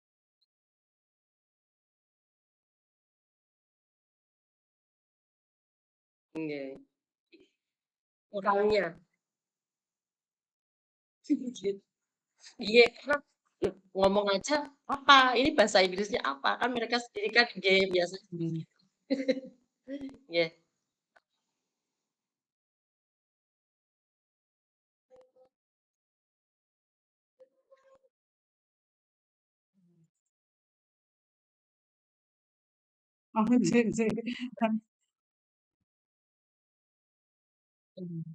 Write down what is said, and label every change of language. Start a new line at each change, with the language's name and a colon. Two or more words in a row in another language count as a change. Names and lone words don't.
Javanese: nggih,
Indonesian: kurangnya gitu. Iya karena, ngomong aja, "Apa? Ini bahasa Inggrisnya apa?" Kan mereka sendiri kan nggih biasa
Javanese: nggih. nggih.
Indonesian: Oh, anjing anjing. Mmm,